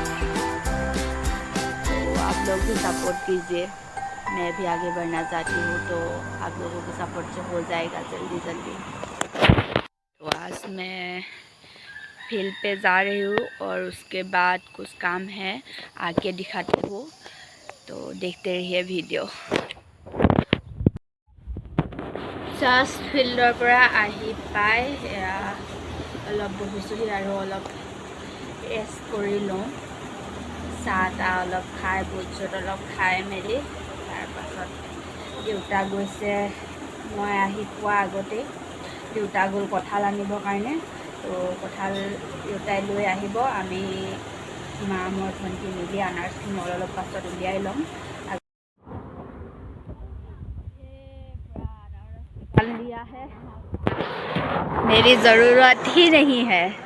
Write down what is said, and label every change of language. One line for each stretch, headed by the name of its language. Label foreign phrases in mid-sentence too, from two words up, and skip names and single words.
Hindi: तो आप लोग भी सपोर्ट कीजिए, मैं भी आगे बढ़ना चाहती हूँ, तो आप लोगों के सपोर्ट से हो जाएगा जल्दी जल्दी। तो आज मैं फील्ड पे जा रही हूँ और उसके बाद कुछ काम है, आके दिखाती हूँ, तो देखते रहिए वीडियो।
Assamese: জাষ্ট ফিল্ডৰ পৰা আহি পাই অলপ বহিছোঁহি আৰু অলপ ৰেষ্ট কৰি লওঁ। চাহ তাহ অলপ খাই বুট চুট অলপ খাই মেলি তাৰপাছত দেউতা গৈছে, মই আহি পোৱা আগতেই দেউতা গ'ল কঁঠাল আনিবৰ কাৰণে। তো কঁঠাল দেউতাই লৈ আহিব, আমি মা মই ভণ্টি মিলি আনাৰসখিনি অলপ পাছত উলিয়াই ল'ম।
Hindi: लिया है, मेरी ज़रूरत ही नहीं है।